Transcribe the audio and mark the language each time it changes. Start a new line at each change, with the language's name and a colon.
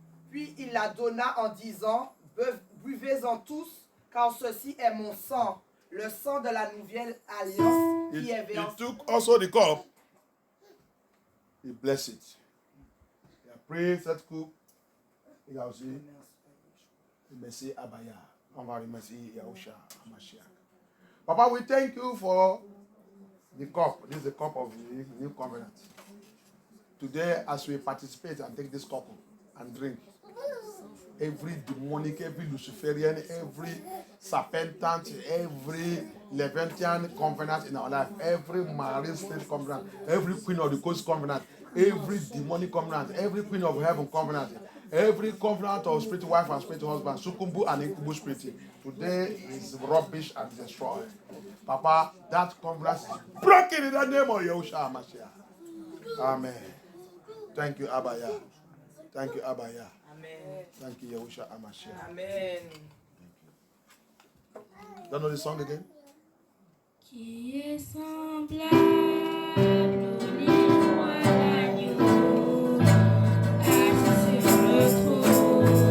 French: Puis il la donna en disant, buvez-en tous, car ceci est mon sang, le sang de la nouvelle alliance qui est
English: He
French: versé.
English: took also the cup. He blessed it. He
French: a pris cette coupe. Il a aussi remercié Abaya. On va remercier Yahushua Hamashiach.
English: Papa, we thank you for the cup. This is the cup of the new covenant. Today, as we participate and take this cup and drink, every demonic, every Luciferian, every serpentant, every Levantine covenant in our life, every marine spirit covenant, every queen of the coast covenant, every demonic covenant, every queen of heaven covenant, every covenant of spirit wife and spirit husband, succumbu and incubus spirit, today is rubbish and destroyed. Papa, that covenant is broken in the name of Yahushua HaMashiach. Amen. Thank you, Abaya. Thank you, Abaya. Amen. Thank you, Yahushua HaMashiach. Amen. Don't know the song again?
French: Qui est semblable au lion à l'agneau, assis sur le trône.